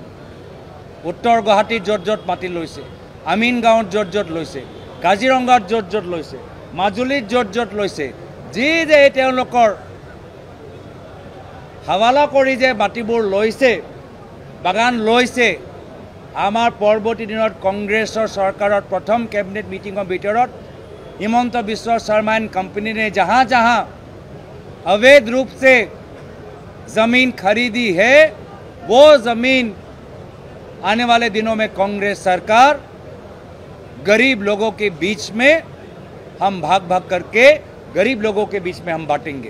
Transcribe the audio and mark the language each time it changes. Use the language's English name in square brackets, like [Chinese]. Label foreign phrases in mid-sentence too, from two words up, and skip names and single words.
[Assamese] উত্তৰ গুৱাহাটীত য'ত য'ত মাটি লৈছে, আমিন গাঁৱত য'ত য'ত লৈছে, কাজিৰঙাত য'ত য'ত লৈছে, মাজুলীত য'ত য'ত লৈছে, যি যে তেওঁলোকৰ হাৱালা কৰি যে মাটিবোৰ লৈছে, বাগান লৈছে, আমাৰ পৰৱৰ্তী দিনত কংগ্ৰেছৰ চৰকাৰৰ প্ৰথম কেবিনেট মিটিঙৰ ভিতৰত [Hindi] हिमंत बिश्व शर्मा एंड कंपनी ने जहाँ जहाँ अवैध रूप से जमीन खरीदी है, वो जमीन आने वाले दिनों में कांग्रेस सरकार गरीब लोगों के बीच में हम भाग भाग करके गरीब लोगों के बीच में हम बांटेंगे।